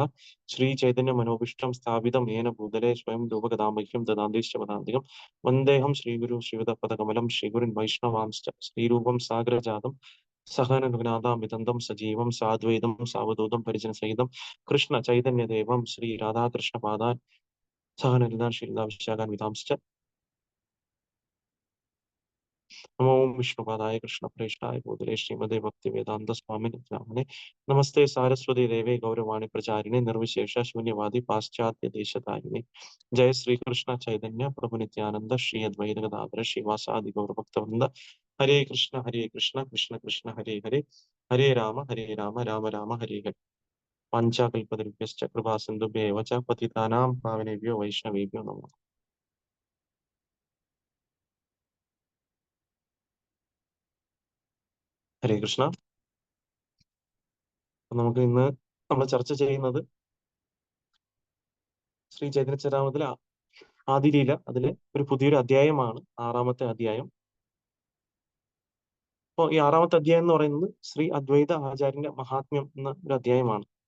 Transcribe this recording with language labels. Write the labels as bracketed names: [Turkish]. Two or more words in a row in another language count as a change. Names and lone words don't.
[Sanskrit] ശ്രീ ചൈതന്യ മനോഭീഷ്ടം സ്ഥാപിതം യേന ഭൂതലേ സ്വയം രൂപകഥാമഹ്യം ദദാന്തീശ്ച പദാന്തികം വന്ദേഹം ശ്രീഗുരു ശ്രീയുതപദകമലം ശ്രീഗുരുൻ വൈഷ്ണവാംശ്ച ശ്രീരൂപം സാഗരജാതം സഹന രഘുനാഥാമൃതന്തം സജീവം സാദ്വൈതം സാവധൂതം പരിജനസഹിതം കൃഷ്ണ ചൈതന്യദേവം ശ്രീ രാധാകൃഷ്ണ പാദാൻ സഹനരിതാൻ ശ്രീലാ വിശാഖാൻ വിധാംശ്ച नमो विष्णुपादाय कृष्णप्रेष्ठाय भूतले श्रीमते भक्ति वेदांत स्वामी नामने नमस्ते सारस्वती देवे गौरवाणी प्रचारिणे निर्विशेष शून्यवादी पाश्चात्य देशतारिणे जय श्री कृष्ण चैतन्य प्रभु नित्यानंद श्री अद्वैत गदाधर श्रीवासादि गौरभक्तवृंद हरे कृष्ण कृष्ण कृष्ण हरे हरे हरे राम राम हरे हरे पाञ्चाकल्पतरुभ्यश्च कृपा सिन्धुभ्येव च पतितानां पावनेभ्यो वैष्णवेभ्यो नमः ഹരേ കൃഷ്ണ. [Malayalam] അപ്പൊ നമുക്ക് ഇന്ന് നമ്മൾ ചർച്ച ചെയ്യുന്നത് ശ്രീ ചൈതന്യ ചരിതാമൃതത്തിലെ ആദിലീല അതിലെ ഒരു പുതിയൊരു അധ്യായമാണ്, ആറാമത്തെ അധ്യായം. അപ്പോൾ ഈ ആറാമത്തെ അധ്യായം എന്ന് പറയുന്നത് ശ്രീ അദ്വൈത ആചാര്യന്റെ മഹാത്മ്യം എന്ന ഒരു അധ്യായമാണ്.